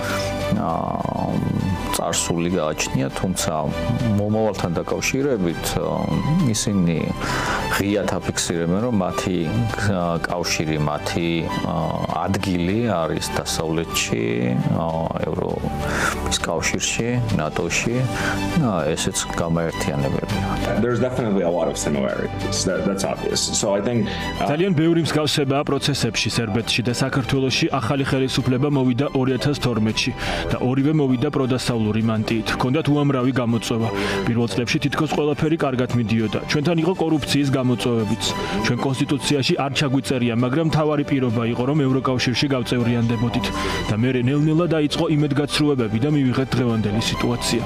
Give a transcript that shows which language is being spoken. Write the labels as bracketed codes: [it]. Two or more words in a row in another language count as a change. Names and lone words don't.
[ka] წარსული გააჩნია, თუმცა მომავალთან დაკავშირებით ისინი ღიად აფიქსირებენ, რომ მათი კავშირი, მათი ადგილი არის დასავლეთში, ევროპის კავშირში, ნატოში, ესეც გამაერთიანებელია. [en] There's definitely a lot of similarities. That's obvious. So I think [ka] ძალიან ბევრი მსგავსებაა პროცესებში სერბეთში და საქართველოში ახალი ხელისუფლება მოვიდა 2012-ში და ორივე მოვიდა პროდასავლური მანტიით. ჰქონდათ უამრავი გამოწვევა. პირველ წლებში თითქოს ყველაფერი კარგად მიდიოდა. ჩვენთან იყო კორუფციის გამოწვევებიც. ჩვენ კონსტიტუციაში არ ჩაგვიწერია, მაგრამ მთავარი პირობა იყო, რომ ევროკავშირში გავწევრიანდებოდით და მერე ნელ-ნელა დაიწყო იმედგაცრუებები და მივიღეთ დღევანდელი სიტუაცია.